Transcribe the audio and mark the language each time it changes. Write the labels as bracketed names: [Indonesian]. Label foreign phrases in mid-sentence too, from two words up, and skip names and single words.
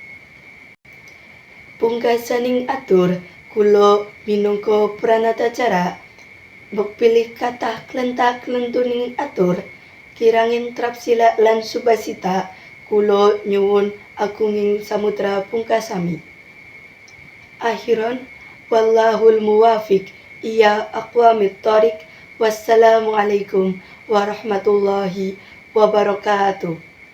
[Javanese] Pungkasaning atur kula minangka pranatacara pilih kathah klentak-klentuning atur kiranging trapsila lan subasita kula nyuwun agunging samudra pungkasami. [Arabic] وآخرا والله الموفق إلى أقوم الطريق. والسلام عليكم ورحمة الله وبركاته.